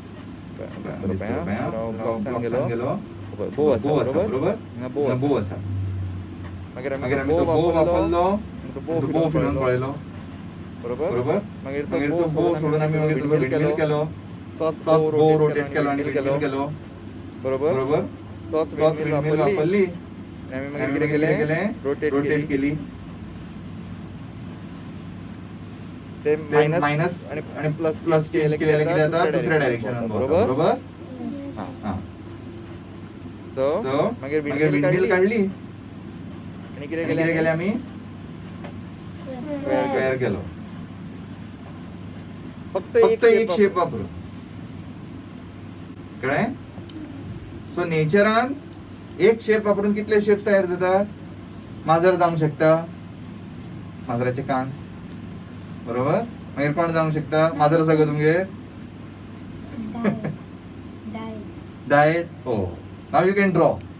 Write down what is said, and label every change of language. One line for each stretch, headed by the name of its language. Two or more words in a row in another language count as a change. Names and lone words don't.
Konkani: गेलो बोव आसा बरोबर बोव आसा मागीर आमी तो बोव वापरलो बोव फिरून पळयलो बरोबर मागीर तो बोव सोडून आमी मागीर ताचो विंडमिल केलो तोच बोव रोटेट केलो आनी विंडमिल केलो बरोबर तोच windmill वापरली
Marathi: आणि आम्ही आणि मग किती किती केले केले रोटेट केली ते मायनस मायनस आणि आणि प्लस प्लस केलं की आता दुसऱ्या डायरेक्शनात बरोबर बरोबर हा हा सो सो
Konkani: मागीर मागीर
Marathi: विंडमिल विंडमिल काढली आणि किती आणि किती केले आम्ही
Konkani: Square स्क्वेअर केलो फक्त फक्त एक शेप वापरून कळ्ळें सो नेचरान एक शेप वापरून कितले शेप्स तयार जातात माजर जावंक शकता माजराचे कान बरोबर मागीर कोण जावंक शकता माजर आसा गो तुमगेर डायट हो नाव
English: you can draw